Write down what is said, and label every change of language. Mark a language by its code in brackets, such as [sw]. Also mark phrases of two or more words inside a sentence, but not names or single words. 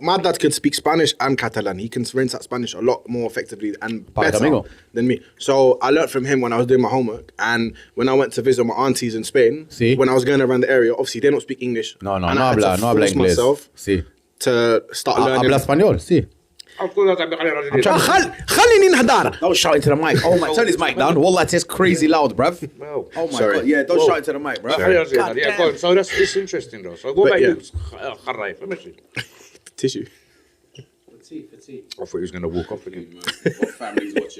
[en] My dad could speak Spanish and Catalan. He can rinse out Spanish a lot more effectively and better [es] amigo. [en] than me. So I learned from him when I was doing my homework, and when I went to visit my aunties in Spain, See. when I was going around the area, obviously they don't speak English. [es] No [en] and I had to [es] habla [en] force [es] inglés. [en] myself [es] Sí. [en] to start learning. [es] Habla español, sí. [ar] خليني نهدر. [en] Don't shout into the mic. Oh my, turn his mic down. Wallah, it's crazy loud, bruv. Well, Oh my Sorry. God. Yeah, don't shout into the mic, bruv. yeah, go on. So it's interesting though. So what But about you? Kharraif, let me see. Tissue. I thought he was going to walk off again. Family's watching.